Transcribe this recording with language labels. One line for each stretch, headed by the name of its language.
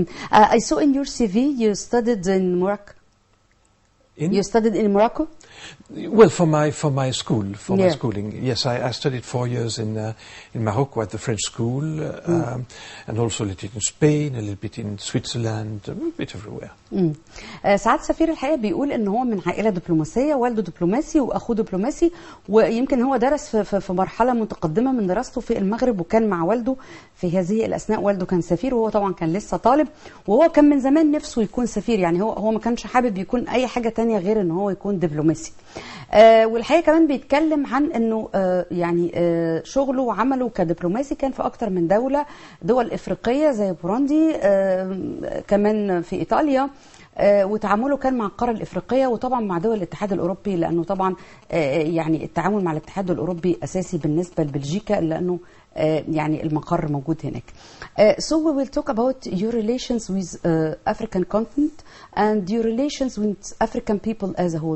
English: I saw in your CV you studied in Morocco. You studied in Morocco? Well, for my school, my schooling, yes, I studied 4 years in Morocco at the French school, and also a little bit in Spain, a little bit in Switzerland, a bit everywhere.
Arabic: سعادة السفير الحقيقة بيقول ان هو من عائلة دبلوماسية، والده دبلوماسي واخوه دبلوماسي، ويمكن هو درس في مرحلة متقدمة من دراسته في المغرب، وكان مع والده في هذه الأثناء. والده كان سفير وهو طبعا كان لسه طالب، وهو كان من زمان نفسه يكون سفير، يعني هو ما كانش حابب يكون أي حاجة تانية غير ان هو يكون دبلوماسي. والحقيقة كمان بيتكلم عن انه يعني شغله وعمله كدبلوماسي كان في اكتر من دول افريقية زي بوروندي، كمان في ايطاليا، وتعامله كان مع القارة الإفريقية وطبعا مع دول الاتحاد الأوروبي، لأنه طبعا يعني التعامل مع الاتحاد الأوروبي أساسي بالنسبة لبلجيكا، لأنه يعني المقر موجود هناك.
English: So we will talk about your relations with African continent and your relations with African people as a whole.